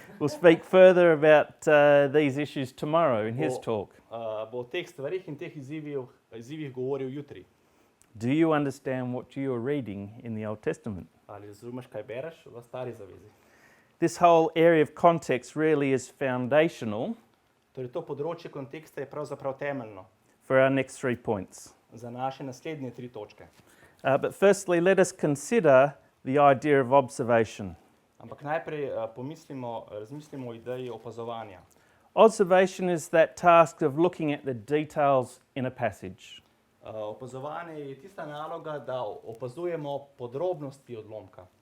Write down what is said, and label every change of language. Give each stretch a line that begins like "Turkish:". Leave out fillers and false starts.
English: Will speak further about these issues tomorrow in his Well, talk.
Slovenian: bo o teh stvarih in teh izzivih govoril jutri.
English: Do you understand what you are reading in the Old Testament?
Slovenian: Ali razumeš, kaj bereš v stari zavezi?
English: This whole area of context really is foundational
Slovenian: Torej, to področje konteksta je pravzaprav temeljno
English: for our next 3 points.
Slovenian: za naše naslednje 3 točke.
English: But firstly, let us consider the idea of observation.
Slovenian: Ampak najprej razmislimo o ideji opazovanja.
English: Observation is that task of looking at the details in a passage.
Slovenian: Opazovanje je tista naloga, da opazujemo podrobnosti odlomka.